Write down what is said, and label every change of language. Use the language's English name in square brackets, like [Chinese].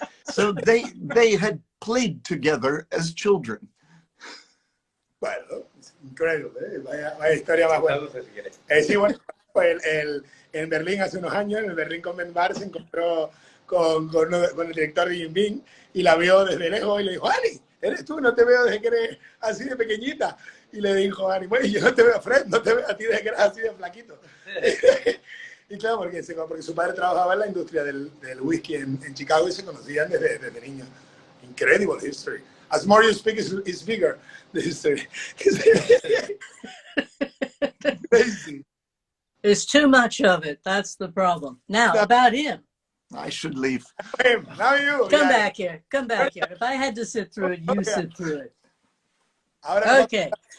[English] So they had played together as children. [Spanish] Bueno, increíble. Vaya historia más buena. Sí, bueno, en Berlín hace unos años, en el Berlín Convent Bar, se encontró con el director de Jim Beam y la vio desde lejos y le dijo: "Ani, eres tú, no te veo desde que eres así de pequeñita". Y le dijo Ani: "Bueno, yo no te veo, Fred, no te veo a ti desde que eres así de flaquito". Y claro, porque su padre trabajaba en la industria del whisky en Chicago y se conocían desde niños. [English] Incredible history. As more you speak, is bigger, the history. Crazy. There's too much of it. That's the problem. Now, about him. I should leave. Him, now you. Come back here. Come back here. If I had to sit through it, you sit through it. Okay.